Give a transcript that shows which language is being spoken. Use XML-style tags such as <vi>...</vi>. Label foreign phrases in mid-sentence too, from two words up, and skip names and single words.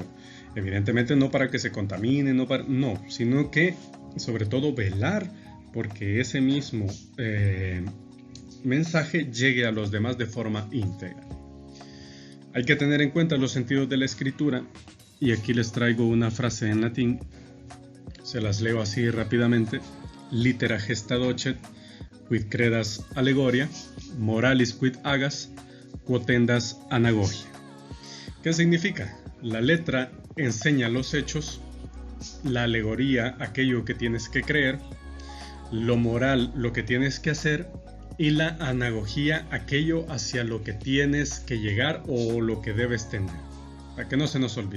<es>Evidentemente no para que se contamine, no, sino que sobre todo velar porque ese mismo mensaje llegue a los demás de forma íntegra. Hay que tener en cuenta los sentidos de la Escritura, y aquí les traigo una frase en latín, se las leo así rápidamente:</es> <la>litera gesta docet, quid credas allegoria, moralis quid agas, quotendas anagogia.</la> <es>¿Qué significa? La letra enseña los hechos, la alegoría aquello que tienes que creer, lo moral lo que tienes que hacer, y la anagogía aquello hacia lo que tienes que llegar o lo que debes tener, para que no se nos olvide.</es>